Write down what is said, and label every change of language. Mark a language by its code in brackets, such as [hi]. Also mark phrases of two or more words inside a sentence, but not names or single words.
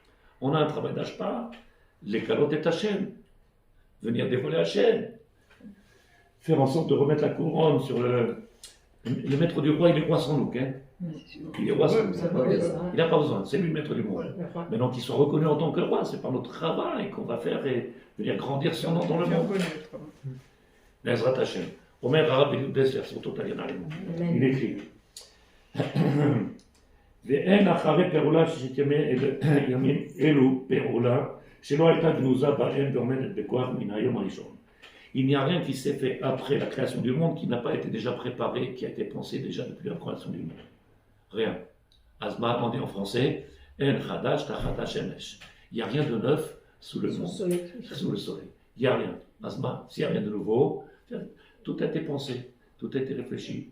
[fr] On a un travail d'ashpa, les calottes et Hachem, venir dévoiler Hachem, faire en sorte de remettre la couronne sur le maître du roi, il est roi sans nous, hein. Il est roi sans nous. Il n'a pas besoin, c'est lui le maître du monde. Maintenant qu'il soit reconnu en tant que roi, c'est par notre travail qu'on va faire et venir grandir son nom dans le monde. [he] בעזרת השם. אומר הרב Eliudes, [fr] version totale, il écrit [he] ואין אחרי פעולה שתימי ימים אלו פעולה שלא הייתה גנוזה בהם ועומדת בכוח מן היום הראשון. [fr] Il n'y a rien qui s'est fait après la création du monde qui n'a pas été déjà préparé, qui a été pensé déjà depuis la création du monde. Rien. Asma, on dit en français, [he] אין חדש תחת השמש. [fr] Il n'y a rien de neuf sous le monde, sous le soleil. Il n'y a rien. Asma, s'il n'y a rien de nouveau, tout a été pensé, tout a été réfléchi.